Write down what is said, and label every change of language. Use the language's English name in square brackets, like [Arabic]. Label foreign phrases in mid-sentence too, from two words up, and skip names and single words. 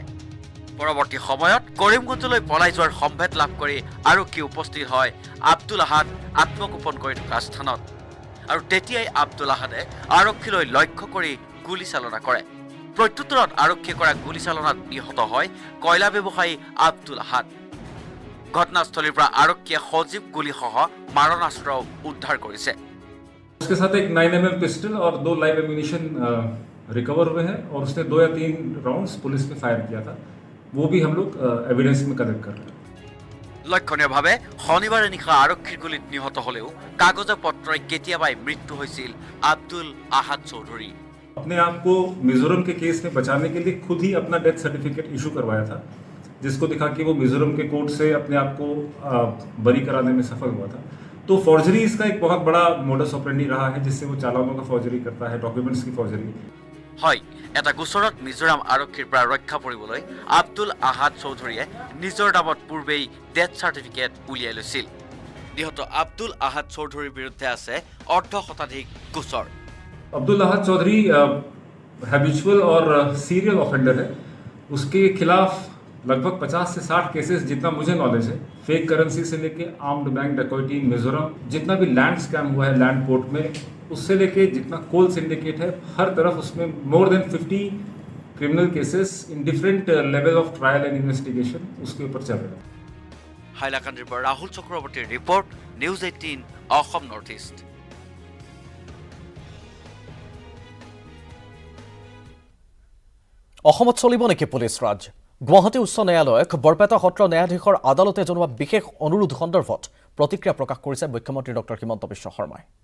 [Assamese] পৰৱৰ্তী সময়ত কৰিমগঞ্জলৈ পলাই যোৱাৰ সম্ভেদ লাভ কৰি আৰক্ষী উপস্থিত হয় আব্দুল আহাদ আত্মগোপন কৰি থকা স্থানত। আৰু তেতিয়াই আব্দুল আহাদে আৰক্ষীলৈ লক্ষ্য কৰি গুলীচালনা কৰে। প্ৰত্যুত্তৰত আৰক্ষীয়ে কৰা গুলীচালনাত নিহত হয় কয়লা ব্যৱসায়ী আব্দুল আহাদ। ঘটনাস্থলীৰ পৰা আৰক্ষীয়ে সজীৱ গুলীসহ মাৰণাস্ত্ৰ উদ্ধাৰ কৰিছে। [Hindi] उसके साथ एक 9mm पिस्टल और 2 [English] live ammunition [Hindi] रिकवर हुए हैं और उसने 2 या 3 राउंड्स पुलिस पे फायर किया था, वो भी हम लोग एविडेंस में कलेक्ट कर रहे हैं। [Assamese] লক্ষণীয়ভাৱে শনিবাৰে নিশা আৰক্ষীৰ গুলীত নিহত হলেও কাগজে পত্ৰই কেতিয়াবাই মৃত্যু হৈছিল আব্দুল আহাদ চৌধুৰী। [Hindi] अपने आप को मिजोरम के केस में बचाने के लिए खुद ही अपना [English] death certificate [Hindi] इशू करवाया था, जिसको दिखा कि वो मिजोरम के कोर्ट से अपने आप को बरी कराने में सफल हुआ था। तो फॉर्जरी इसका एक बहुत बड़ा [Latin] modus operandi [Hindi] रहा है, जिससे वो चालानों का फॉर्जरी करता है, डॉक्यूमेंट्स की फॉर्जरी। [Assamese] হয়, এটা গোচৰত মিজোৰাম আৰক্ষীৰ পৰা ৰক্ষা পৰিবলৈ আব্দুল আহাদ চৌধুৰীয়ে নিজৰ নামত পূৰ্বেই [English] death certificate [Assamese] উলিয়াই লৈছিল। নিহত আব্দুল আহাদ চৌধুৰীৰ বিৰুদ্ধে আছে অৰ্ধশতাধিক গোচৰ। [Hindi] अब्दुल अहद चौधरी हैबिचुअल और [English] serial offender [Hindi] है। उसके खिलाफ लगभग 50 से 60 केसेस जितना मुझे नॉलेज है, [English] fake currency [Hindi] से लेके [English] armed bank [Hindi] डकैती इन मिजोरम, जितना भी [English] land scam [Hindi] हुआ है [English] land port [Hindi] में, उससे लेके जितना [English] coal syndicate [Hindi] है, हर तरफ उसमें [English] more than 50 criminal cases in different level of trial and investigation [Hindi] उसके ऊपर चल रहे हैं। [Assamese] হাইলাকান্দিৰ পৰা ৰাহুল চক্ৰৱৰ্তীৰ ৰিপৰ্ট, নিউজ 18 অসম নৰ্থ ইষ্ট। অসমত চলিব নেকি পুলিচ ৰাজ? গুৱাহাটী উচ্চ ন্যায়ালয়ক বৰপেটা সত্ৰ ন্যায়াধীশৰ আদালতে জনোৱা বিশেষ অনুৰোধ সন্দৰ্ভত প্ৰতিক্ৰিয়া প্ৰকাশ কৰিছে মুখ্যমন্ত্ৰী ডক্টৰ হিমন্ত বিশ্ব শৰ্মাই।